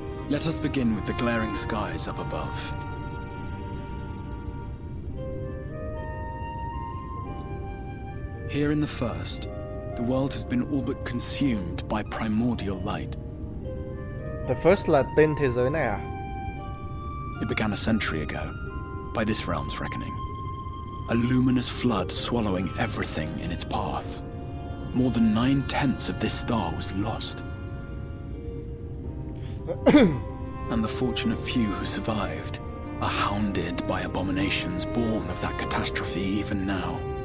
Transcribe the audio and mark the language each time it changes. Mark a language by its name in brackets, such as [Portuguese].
[English] Let us begin with the glaring skies up above. Here in the first, the world has been all but consumed by primordial light. [Vietnamese] The first là tên thế giới này à? [English] It began a century ago, by this realm's reckoning. A luminous flood swallowing everything in its path. More than 9/10 of this star was lost. And the fortunate few who survived are hounded by abominations born of that catastrophe even now.